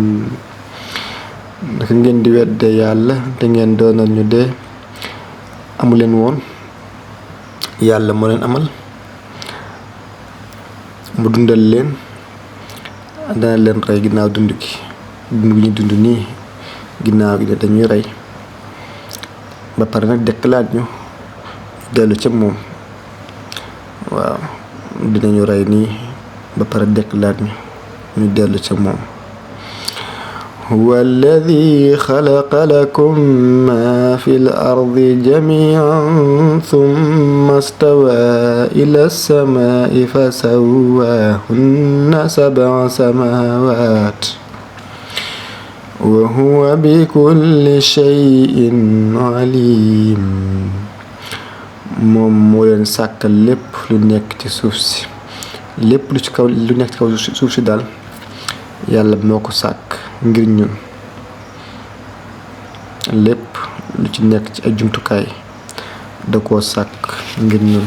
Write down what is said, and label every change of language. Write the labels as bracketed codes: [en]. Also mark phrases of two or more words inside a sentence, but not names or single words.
[wo] naka ngeen di wedde yàlla te ngeen doonal ñu dee amuleen woon yàlla moo leen amal mu dundal leen dana leen rey ginnaaw dund gi ñu dund nii ginnaaw gi dañuy rey ba pare nag dekkalaat ñu dellu ca moom. waaw dinañu rey nii ba pare dekkalaat ñu dellu ca moom. [ar] هو الذي خلق لكم ما في الأرض جميعا ثم استوى إلى السماء فسواهن 7 سماوات وهو بكل شيء عليم. [wo] moom moo leen sàkkal lépp lu nekk ci suuf si lépp lu nekk ci kaw suuf si daal yàlla moo ko sàkk ngir ñun. lépp lu ci nekk ci ay jumtukaay da koo sàkk ngir ñun.